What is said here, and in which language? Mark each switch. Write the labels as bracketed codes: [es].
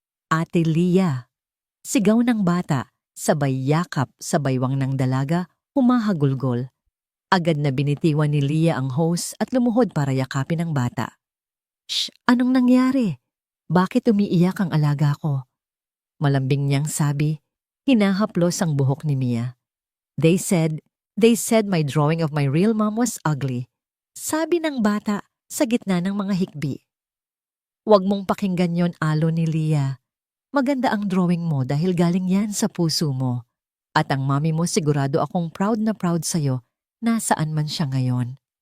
[tl] Ate Leah, sigaw ng bata, sabay yakap sa baywang ng dalaga, humahagulgol. Agad na binitiwan ni Leah ang hose at lumuhod para yakapin ang bata. Shh, anong nangyari? Bakit umiiyak ang alaga ko? Malambing niyang sabi, hinahaplos ang buhok ni Mia. [en] They said my drawing of my real mom was ugly. [tl] Sabi ng bata sa gitna ng mga hikbi. Huwag mong pakinggan yon, alo ni Leah. Maganda ang drawing mo dahil galing yan sa puso mo. At ang mami mo sigurado akong proud na proud sa'yo nasaan man siya ngayon.